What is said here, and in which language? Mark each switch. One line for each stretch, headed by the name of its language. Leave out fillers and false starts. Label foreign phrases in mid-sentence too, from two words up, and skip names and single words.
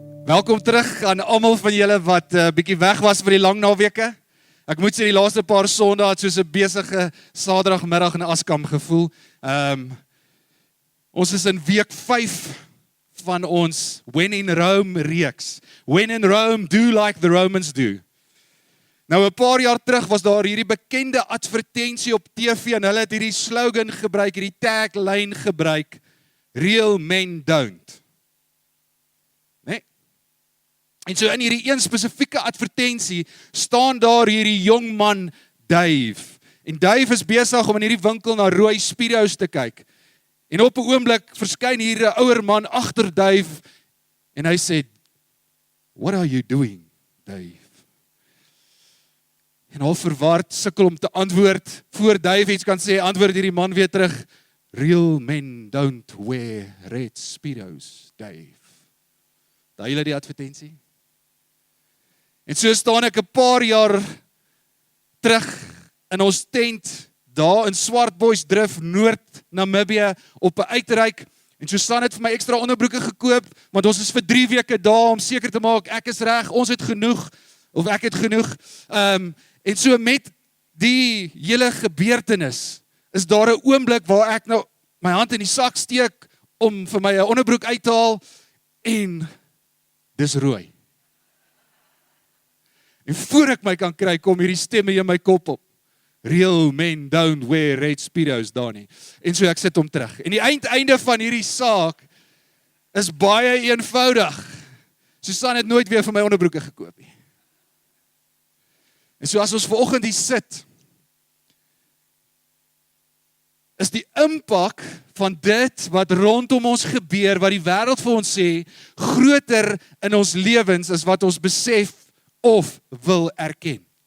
Afrikaans: Welkom terug aan almal van julle wat bietjie weg was vir die lang naweke. Ek moet sê die laaste paar Sondae het soos 'n besige Saterdagmiddag in Askam gevoel. Ons is in week 5 van ons When in Rome reeks.
English: When in Rome, do like the Romans do.
Afrikaans: Nou 'n paar jaar terug was daar hierdie bekende advertensie op TV en hulle het hierdie slogan gebruik, hierdie tagline gebruik,
English: Real men don't.
Afrikaans: En so in hierdie een spesifieke advertensie staan daar hierdie jong man Dave. En Dave is besig om in hierdie winkel na rooi Speedos te kyk. En op 'n oomblik verskyn hier 'n ouer man agter Dave en hy sê,
English: "What are you doing, Dave?"
Afrikaans: En al verward sukkel om te antwoord, voor Dave iets kan sê, antwoord hierdie man weer terug,
English: "Real men don't wear red Speedos, Dave."
Afrikaans: Daai julle die advertensie? En so staan ek 'n paar jaar terug in ons tent, daar in Swartboysdrift, Noord-Namibië, op 'n uitreik, en so staan het vir my ekstra onderbroeke gekoop, want ons is vir 3 weke daar, om seker te maak, ek is reg, ons het genoeg, of ek het genoeg, en so met die hele gebeurtenis, is daar 'n oomblik waar ek nou my hand in die sak steek, om vir my 'n onderbroek uit te haal, en dis rooi. En voor ek my kan kry, kom hierdie stemme in my kop op.
English: Real men don't wear red Speedos,
Afrikaans: daar nie. En so ek sit hom terug. En die einde van hierdie saak is baie eenvoudig. Susan het nooit weer vir my onderbroeke gekoop nie. En so as ons vanoggend hier sit, is die impak van dit wat rondom ons gebeur, wat die wêreld vir ons sê, groter in ons lewens as wat ons besef of wil erken.